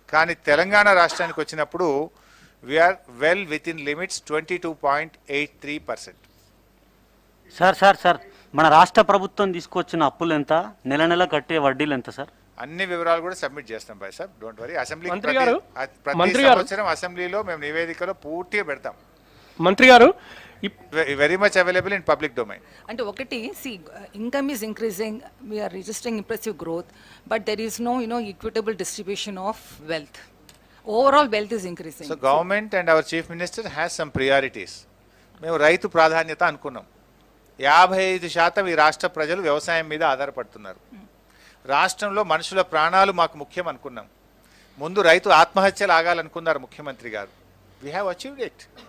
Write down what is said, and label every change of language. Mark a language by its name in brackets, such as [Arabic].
[Telugu] కానీ తెలంగాణ రాష్ట్రానికి వచ్చినప్పుడు [English] We are well within limits 22.83%. [Telugu] Sir మన రాష్ట్ర ప్రభుత్వం తీసుకొచ్చిన అప్పులు ఎంత, నెల నెల కట్టే వడ్డీలు ఎంత సార్? అన్ని వివరాలు కూడా సబ్మిట్ చేస్తాం bye sir, [English] Don't worry. [Telugu] Assembly మంత్రి గారు సంవత్సరం అసెంబ్లీలో మేము నివేదికలో పూర్తిగా పెడతాం. మంత్రి గారు, [English] Very much available in public domain. [Telugu] అంటే ఒకటి, [English] income is increasing, we are registering impressive growth, but there is no equitable distribution of wealth. Overall wealth is increasing. So government and our chief minister has some priorities. [Telugu] మేము రైతు ప్రాధాన్యత అనుకున్నాం. 55% ఈ రాష్ట్ర ప్రజలు వ్యవసాయం మీద ఆధారపడుతున్నారు. రాష్ట్రంలో మనుషుల ప్రాణాలు మాకు ముఖ్యం అనుకున్నాం. ముందు రైతు ఆత్మహత్యలు ఆగాలనుకున్నారు ముఖ్యమంత్రి గారు. [English] We have achieved it.